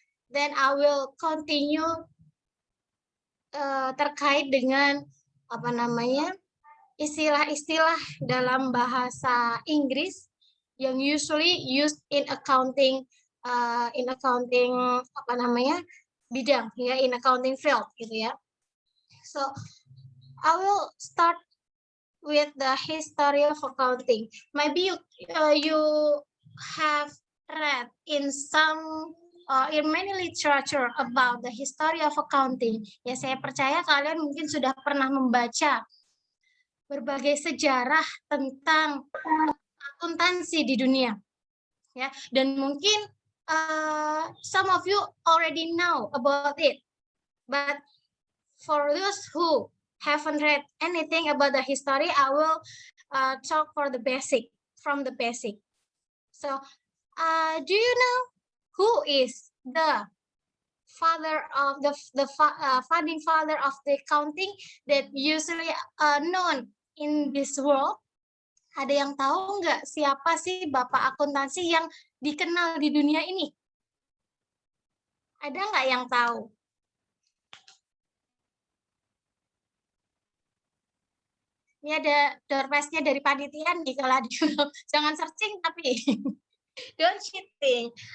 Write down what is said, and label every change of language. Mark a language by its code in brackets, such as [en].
[en] Then I will continue [id] terkait dengan istilah-istilah dalam bahasa Inggris yang [en] usually used in accounting [id] bidang, ya, [en] in accounting field [id] gitu ya. [en] So I will start with the history of accounting. Maybe you have read in some in many literature about the history of accounting. [id] Ya, saya percaya kalian mungkin sudah pernah membaca berbagai sejarah tentang akuntansi di dunia. Ya, dan mungkin [en] some of you already know about it. But for those who haven't read anything about the history, I will talk from the basic. So, do you know who is the father of the founding father of the accounting that usually known in this world? [id] Ada yang tahu nggak siapa sih bapak akuntansi yang dikenal di dunia ini? Ada nggak yang tahu? Ini ada door prize-nya dari panitia nih, kalau ada. Jangan [en] searching [id] tapi [en] don't cheating.